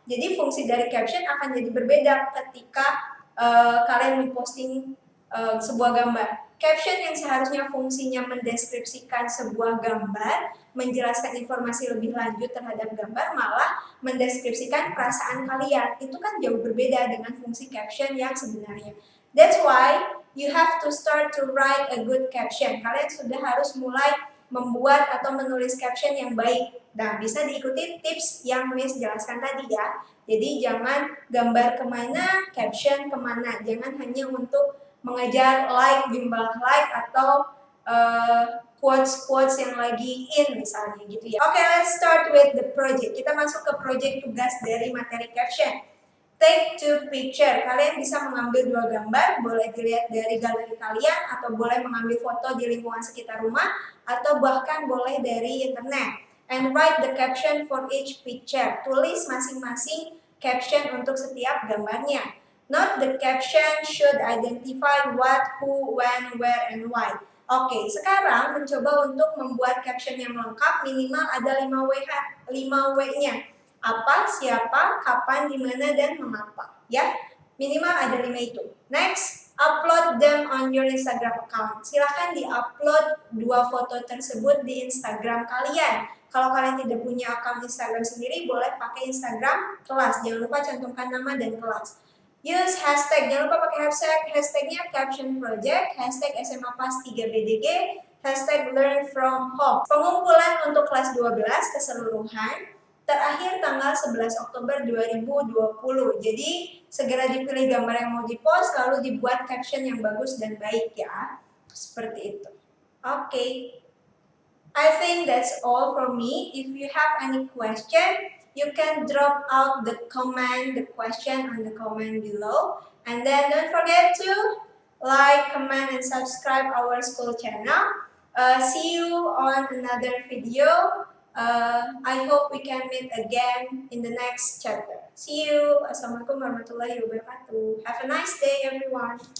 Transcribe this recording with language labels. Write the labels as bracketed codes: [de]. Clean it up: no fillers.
[id] Jadi fungsi dari caption akan jadi berbeda ketika kalian memposting sebuah gambar. Caption yang seharusnya fungsinya mendeskripsikan sebuah gambar, menjelaskan informasi lebih lanjut terhadap gambar, malah mendeskripsikan perasaan kalian. Itu kan jauh berbeda dengan fungsi caption yang sebenarnya. [en] That's why you have to start to write a good caption. [id] Kalian sudah harus mulai membuat atau menulis caption yang baik. Dan bisa diikuti tips yang Miss jelaskan tadi ya. Jadi jangan gambar kemana, caption kemana. Jangan hanya untuk mengejar like, jumlah like, atau quotes-quotes yang lagi in misalnya gitu ya. [en] Oke, let's start with the project. [id] Kita masuk ke project tugas dari materi caption. Take two picture. Kalian bisa mengambil 2 gambar, boleh dilihat dari galeri kalian, atau boleh mengambil foto di lingkungan sekitar rumah, atau bahkan boleh dari internet. [en] And write the caption for each picture. [id] Tulis masing-masing caption untuk setiap gambarnya. [en] Note the caption should identify what, who, when, where, and why. [id] Oke, sekarang mencoba untuk membuat caption yang lengkap, minimal ada 5W-nya. Apa, siapa, kapan, di mana, dan mengapa. Ya, minimal ada 5 itu. [en] Next, upload them on your Instagram account. [id] Silahkan di-upload 2 foto tersebut di Instagram kalian. Kalau kalian tidak punya akun Instagram sendiri, boleh pakai Instagram kelas. Jangan lupa cantumkan nama dan kelas. Use hashtag, jangan lupa pakai hashtagnya caption project, hashtag SMA PAS 3BDG, hashtag learn from home. Pengumpulan untuk kelas 12 keseluruhan terakhir tanggal 11 Oktober 2020. Jadi segera dipilih gambar yang mau dipost, lalu dibuat caption yang bagus dan baik ya. [en] Seperti itu. Oke. I think that's all for me. If you have any question, you can drop out the question on the comment below. And then don't forget to like, comment, and subscribe our school channel. See you on another video. I hope we can meet again in the next chapter. See you. Assalamualaikum warahmatullahi wabarakatuh. Have a nice day, everyone.